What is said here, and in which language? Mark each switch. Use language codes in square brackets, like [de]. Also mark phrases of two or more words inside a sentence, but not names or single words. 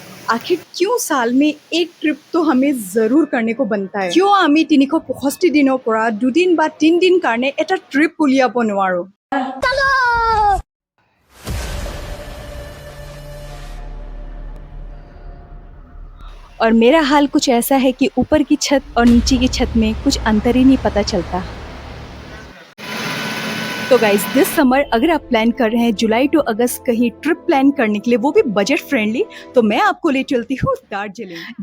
[hi] आखिर क्यों साल में एक ट्रिप तो हमें जरूर करने को बनता है? [as] क्यों আমি 365 দিনৰ পৰা 2 দিন বা 3 দিন কাৰণে এটা ট্ৰিপ উলিয়াব নোৱাৰো? [hi] और मेरा हाल कुछ ऐसा है कि ऊपर की छत और नीचे की छत में कुछ अंतर ही नहीं पता चलता। तो [en] guys this summer [hi] अगर आप प्लान कर रहे हैं [en] July to August [hi] कहीं ट्रिप प्लान करने के लिए, वो भी [en] budget friendly, [hi] तो मैं आपको ले चलती हूँ दार्जिलिंग।